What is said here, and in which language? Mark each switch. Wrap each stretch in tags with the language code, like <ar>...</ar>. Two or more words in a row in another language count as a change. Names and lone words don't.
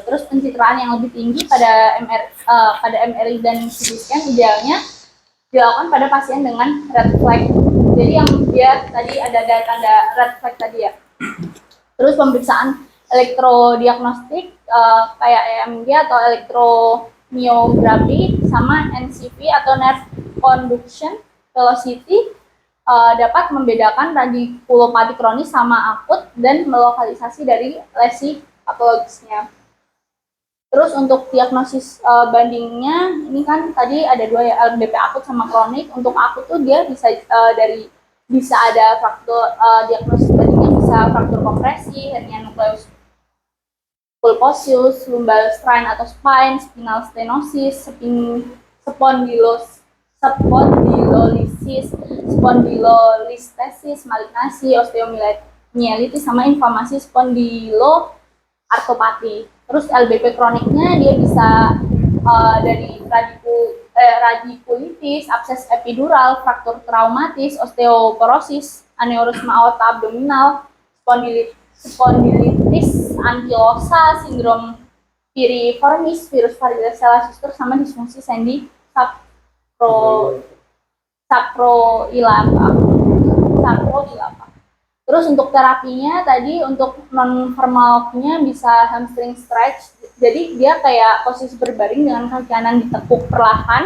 <id>Terus pencitraan yang lebih tinggi pada MRI dan CT scan idealnya dilakukan pada pasien dengan</id> <en>red flag.</en> <id>Jadi yang dia tadi ada tanda</id> <en>red flag</en> <id>tadi ya. Terus pemeriksaan elektrodiagnostik kayak EMG atau elektromyografi sama NCV atau</id> <en>nerve conduction velocity</en> <id>dapat membedakan radikulopati kronis sama akut dan melokalisasi dari lesi patologisnya. Terus untuk diagnosis bandingnya, ini kan tadi ada dua ya, LBP akut sama kronik. Untuk akut tuh dia bisa ada fraktur, diagnosis bandingnya bisa fraktur kompresi, hernia nukleus pulposus, lumbal strain atau spine, spinal stenosis, spondylolisis, spondylolistesis, malignasi, osteomyelitis sama inflamasi spondyloartropati. Terus LBP kroniknya dia bisa dari radikulitis, abses epidural, fraktur traumatis, osteoporosis, aneurisma aorta abdominal, spondilitis ankylosa, sindrom piriformis, virus varicella zoster sama disfungsi sendi sacroiliaca. Terus untuk terapinya tadi untuk non-formalnya bisa</id> <en>hamstring stretch.</en> <id>Jadi dia kayak posisi berbaring dengan kaki kanan ditekuk perlahan.</id>